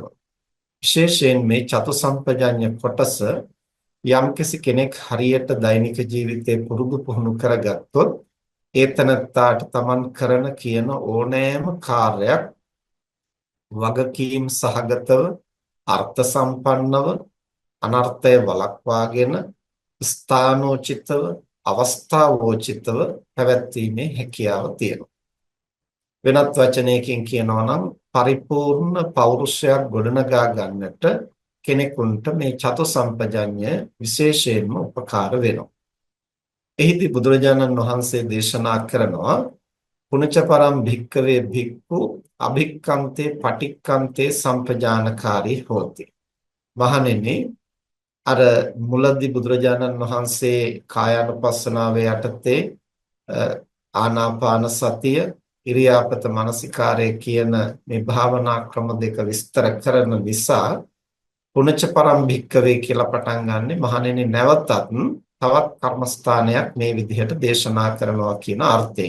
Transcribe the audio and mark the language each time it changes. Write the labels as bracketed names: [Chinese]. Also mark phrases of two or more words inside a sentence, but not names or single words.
[Sinhala] විශේෂයෙන් මේ චතු සම්පජඤ්ඤ කොටස යම්කිසි කෙනෙක් හරියට දෛනික ජීවිතේ පුරුදු පුහුණු කරගත්තොත් ඒ තනත්තාට තමන් කරන කියන ඕනෑම කාර්යයක් වගකීම් සහගතව අර්ථ සම්පන්නව අනර්ථය වළක්වාගෙන ස්ථානෝචිතව අවස්ථාවෝචිතව පැවැත්වීමේ හැකියාව තියෙනවා. වෙනත් වචනයකින් කියනවා නම් පරිපූර්ණ පෞරුෂයක් ගොඩනගා ගන්නට කෙනෙකුට මේ චතු සම්පජඤ්ඤය විශේෂයෙන්ම උපකාර වෙනවා. එහිදී බුදුරජාණන් වහන්සේ දේශනා කරනවා [Pali] පුනච පරම් භික්කවේ භික්ඛු අභික්ඛන්තේ පටික්ඛන්තේ සම්පජානකාරී හෝති. [Sinhala] මහණෙනි අර මුලදී බුදුරජාණන් වහන්සේ කායානුපස්සනාවේ යටතේ ආනාපාන සතිය ඉරියාපත මනසිකාරය කියන මේ භාවනා ක්‍රම දෙක විස්තර කරන නිසා [Pali] පුනච්ච පරම් භික්කවේ [Sinhala] කියලා පටන් ගන්නෙ මහණෙනි නැවතත් තවත් කර්මස්ථානයක් මේ විදිහට දේශනා කරනවා කියන අර්ථයෙන්.